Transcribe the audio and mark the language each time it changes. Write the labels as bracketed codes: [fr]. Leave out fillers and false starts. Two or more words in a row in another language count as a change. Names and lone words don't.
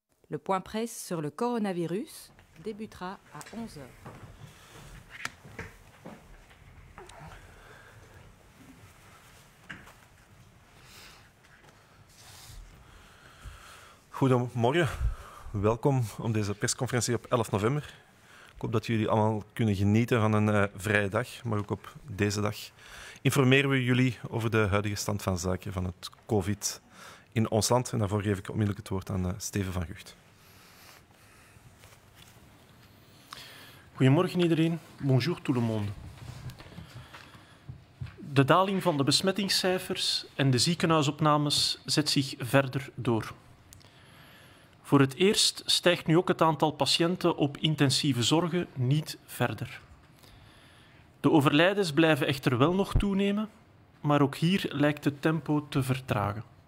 [fr] Le point presse sur le coronavirus débutera à 11 heures. [nl] Goedemorgen, welkom op deze persconferentie op 11 november. Ik hoop dat jullie allemaal kunnen genieten van een vrije dag, maar ook op deze dag informeren we jullie over de huidige stand van zaken van het COVID in ons land. En daarvoor geef ik onmiddellijk het woord aan Steven van Gucht. Goedemorgen iedereen, [fr] bonjour tout le monde. [nl] De daling van de besmettingscijfers en de ziekenhuisopnames zet zich verder door. Voor het eerst stijgt nu ook het aantal patiënten op intensieve zorgen niet verder. De overlijdens blijven echter wel nog toenemen, maar ook hier lijkt het tempo te vertragen.